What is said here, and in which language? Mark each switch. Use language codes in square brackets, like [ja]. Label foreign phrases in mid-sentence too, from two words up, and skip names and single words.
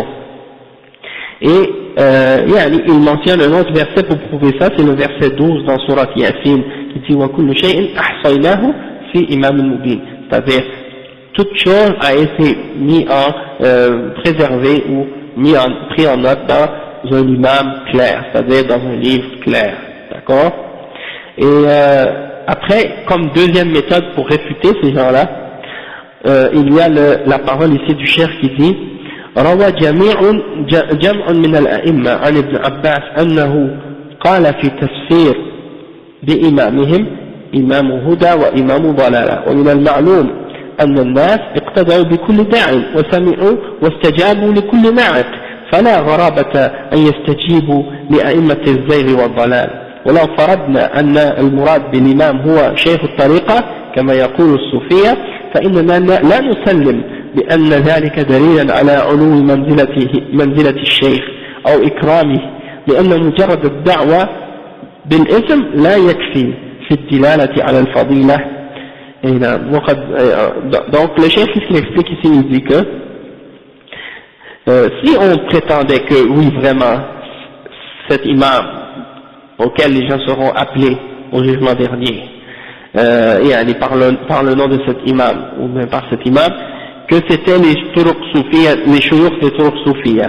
[fr] Et il mentionne un autre verset pour prouver ça, c'est le verset 12 dans Surat Yasin, qui dit [ar] وكل شيء أحصيناه في إمام المبين, [fr] c'est-à-dire toute chose a été préservée ou pris en note dans un imam clair, c'est-à-dire dans un livre clair, d'accord? Et après, comme deuxième méthode pour réfuter ces gens-là, il y a la parole ici du cheikh qui dit [ar] روى جمع من الأئمة عن ابن عباس أنه قال في تفسير بإمامهم إمام هدى وإمام ضلالة ومن المعلوم أن الناس اقتدعوا بكل داع وسمعوا واستجابوا لكل ناعق فلا غرابة أن يستجيبوا لأئمة الزيغ والضلال ولو فرضنا أن المراد بالإمام هو شيخ الطريقة كما يقول الصوفية فإننا لا نسلم بأن ذلك دليلا على علو منزلة الشيخ أو إكرامه لأن مجرد الدعوة بالاسم لا يكفي في الدلالة على الفضيلة. [fr] Donc le chef qui explique ici, il dit que si on prétendait que oui vraiment cet imam auquel les gens seront appelés au jugement dernier par le nom de cet imam ou même par cet imam, que c'était les [ar] طرق صوفية, [fr] les shuyukh des [ar] طرق صوفية.